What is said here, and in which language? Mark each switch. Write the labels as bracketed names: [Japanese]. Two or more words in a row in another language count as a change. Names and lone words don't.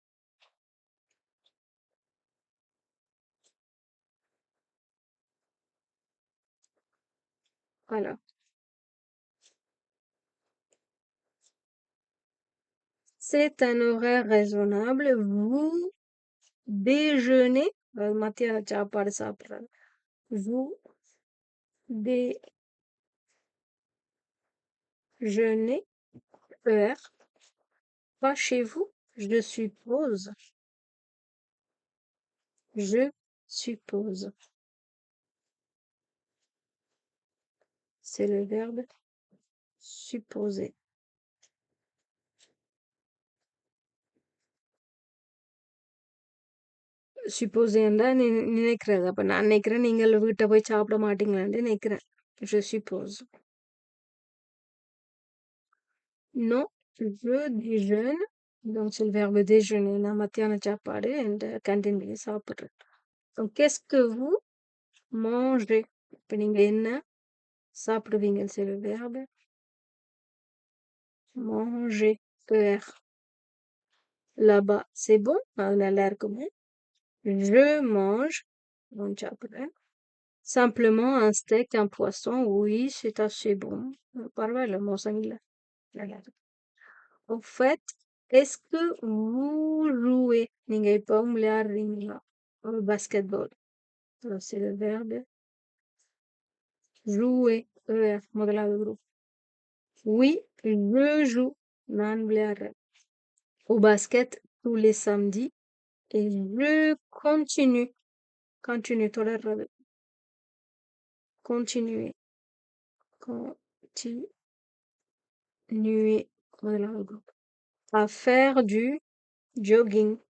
[French] Voilà. C'est un horaire raisonnable. Vous déjeunez. [Tamil] மத்தியான சாப்பாடு சாப்பிடுறாங்க. [French] Vous déjeuner, ER, pas chez vous, je suppose. Je suppose. C'est le verbe supposer. [Tamil] supposeண்டா நினைக்கிறது. அப்ப நான் நினைக்கிறேன் நீங்கள் வீட்டை போய் சாப்பிட மாட்டீங்களான்னு நினைக்கிறேன். [French] Je suppose. Non, je déjeune. Donc, c'est le verbe déjeuner. [Tamil] நான் மத்தியான சாப்பாடு இந்த கேண்டீன் போய் சாப்பிடுறேன். [French] Donc, qu'est-ce que vous mangez? [Tamil] இப்ப நீங்க என்ன சாப்பிடுவீங்க? [French] C'est le verbe manger. ER. Là-bas, c'est bon? [Tamil] அது நல்லா இருக்குமே. [French] Je mange. Donc, சாப்பிடுறேன். Simplement un steak, un poisson, oui, c'est assez bon. [Tamil] பரவாயில்ல, மோசம் இல்ல. நல்லா இருக்கு. [French] Au fait, est-ce que vous jouez? [Tamil] நீங்க இப்பவும் விளையாடுறீங்களா? ஒரு basketball. [French] Alors, c'est le verbe jouer. முதலாவது group. Oui, je joue. [Tamil] நான் விளையாடுறேன். [French] Au basket tous les samedis. Et je continue. Continue, தொடர்றது. Continuer. Continuer. முதலாவது group. À faire du jogging.